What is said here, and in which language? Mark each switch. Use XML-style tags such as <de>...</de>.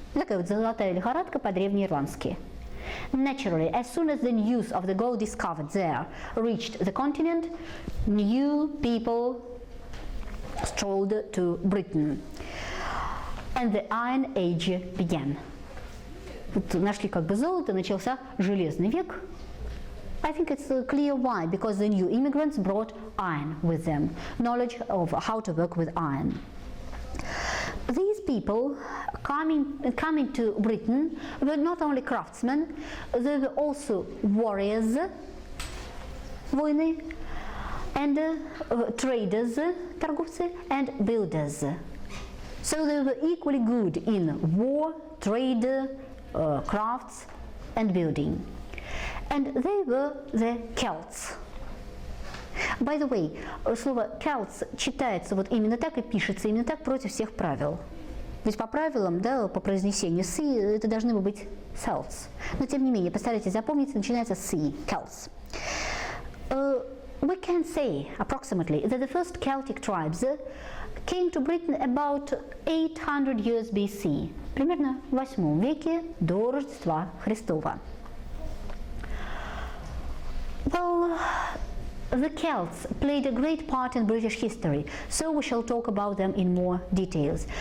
<ru>Такая вот золотая лихорадка по-древнеирландски.</ru> <en>Naturally, as soon as the news of the gold discovered there reached the continent, new people strolled to Britain, and the Iron Age began.</en> <ru>Вот нашли как бы золото, начался железный век.</ru> <en>I think it's clear why, because the new immigrants brought iron with them, knowledge of how to work with iron. These people coming to Britain were not only craftsmen, they were also warriors,</en> <ru>воины,</ru> <en>and traders,</en> <ru>торговцы,</ru> <en>and builders. So they were equally good in war, trade, crafts, and building. And they were the Celts. By the way,</en> <ru>слово Celts читается вот именно так и пишется именно так против всех правил. Ведь по правилам, да, по произнесению «с» это должны бы быть Celts. Но тем не менее, постарайтесь запомнить, начинается с Celts.</ru> <en>We can say approximately that the first Celtic tribes came to Britain about 800 years BC,</en> <ru>примерно в 8 веке до Рождества Христова.</ru> <en>Well, the Celts played a great part in British history, so we shall talk about them in more details.</en>